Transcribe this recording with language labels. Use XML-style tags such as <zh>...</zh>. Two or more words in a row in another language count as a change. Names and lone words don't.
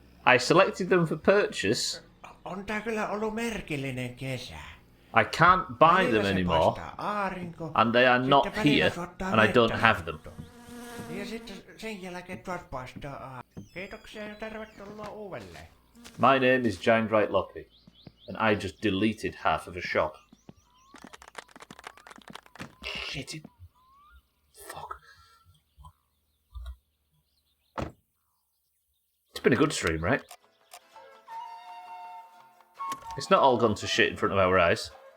<en>I selected them for purchase.</en> <fi>On tää kyllä ollut merkillinen kesä.</fi> <en>I can't buy them</en> <fi>Välillä se</fi> <en>anymore,</en> <fi>paistaa aurinko,</fi> <en>and they are not</en> <fi>sitten välillä</fi> <en>here,</en> <fi>saattaa</fi> <en>and I don't</en> <fi>vettä</fi> <en>have them.</en> <fi>Ja sitten sen jälkeen taas paistaa aurinko. Kiitoksia ja tervetuloa uudelleen.</fi> <en>My name is Giant Right Loppy, and I just deleted half of a shop. Shit it. Fuck. It's been a good stream, right? It's not all gone to shit in front of our eyes.</en>